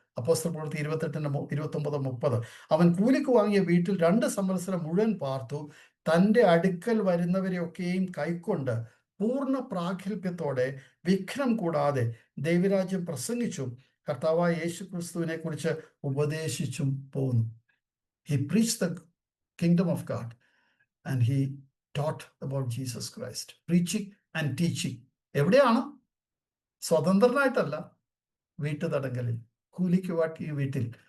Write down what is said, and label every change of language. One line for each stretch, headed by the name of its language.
Malayalam: അപ്പോസ്തല പ്രവൃത്തി 28-29-30. അവൻ കൂലിക്ക് വാങ്ങിയ വീട്ടിൽ 2 സംവത്സരം മുഴുവൻ പാർത്തു. തൻ്റെ അടുക്കൽ വരുന്നവരെയൊക്കെയും കൈക്കൊണ്ട് പൂർണ്ണ പ്രാഗൽഭ്യത്തോടെ വിഘ്നം കൂടാതെ ദൈവരാജ്യം പ്രസംഗിച്ചും കർത്താവായ യേശു ക്രിസ്തുവിനെ കുറിച്ച് ഉപദേശിച്ചും പോകുന്നു.
English: He preached the kingdom of God and he taught about Jesus Christ. Preaching and teaching.
Malayalam: എവിടെയാണ്? സ്വതന്ത്രനായിട്ടല്ല, വീട്ടുതടങ്കലിൽ, കൂലിക്ക് വാട്ടിയ വീട്ടിൽ.